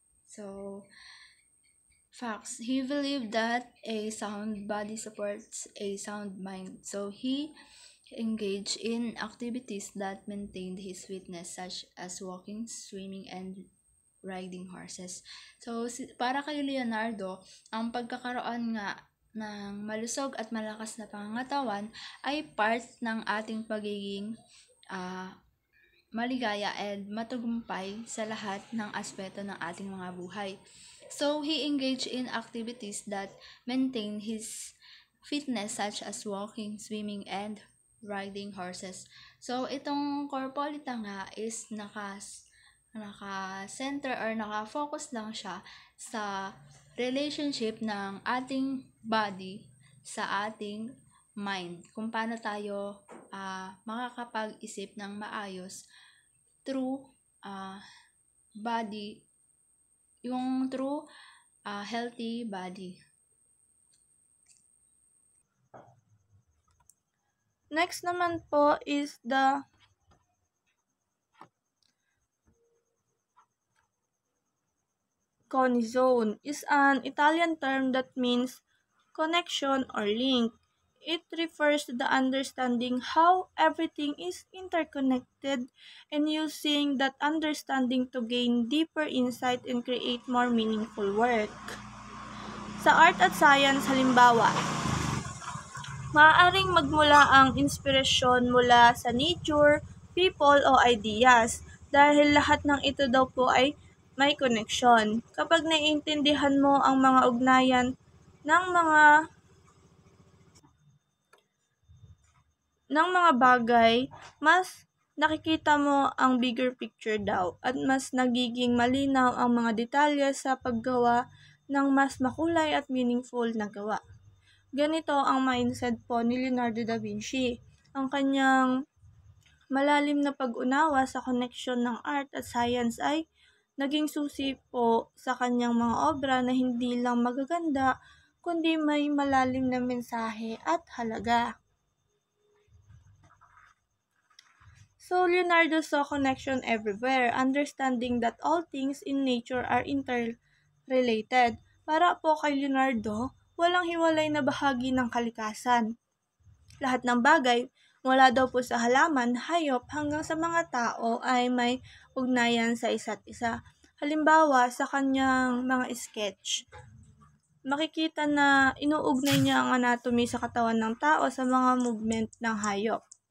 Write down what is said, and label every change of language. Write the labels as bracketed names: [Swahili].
[English] So, facts. He believed that a sound body supports a sound mind. So, he engaged in activities that maintained his fitness such as walking, swimming, and riding horses. [Filipino] So, para kay Leonardo, ang pagkakaroon nga ng malusog at malakas na pangangatawan ay part ng ating pagiging maligaya and matagumpay sa lahat ng aspeto ng ating mga buhay. [English] So, he engaged in activities that maintain his fitness such as walking, swimming, and riding horses. [Filipino] So, itong corpolita nga is naka-center or naka-focus lang siya sa relationship ng ating body sa ating mind. Kung paano tayo makakapag-isip ng maayos through body, yung [English] through healthy body. Next naman po is the conizone. Is an Italian term that means connection or link. It refers to the understanding how everything is interconnected and using that understanding to gain deeper insight and create more meaningful work. [Filipino] Sa art at science, halimbawa, Maaaring magmula ang inspirasyon mula sa nature, people o ideas dahil lahat ng ito daw po ay may koneksyon. Kapag naiintindihan mo ang mga ugnayan ng mga bagay, mas nakikita mo ang bigger picture daw at mas nagiging malinaw ang mga detalye sa paggawa ng mas makulay at meaningful na gawa. Ganito ang mindset po ni Leonardo da Vinci. Ang kanyang malalim na pag-unawa sa koneksyon ng art at science ay naging susi po sa kanyang mga obra na hindi lang magaganda, kundi may malalim na mensahe at halaga. [English] So, Leonardo saw connection everywhere, understanding that all things in nature are interrelated. [Filipino] Para po kay Leonardo, walang hiwalay na bahagi ng kalikasan. Lahat ng bagay, mula daw po sa halaman, hayop, hanggang sa mga tao ay may ugnayan sa isa't isa. Halimbawa, sa kanyang mga sketch, makikita na inuugnay niya ang anatomy sa katawan ng tao sa mga movement ng hayop.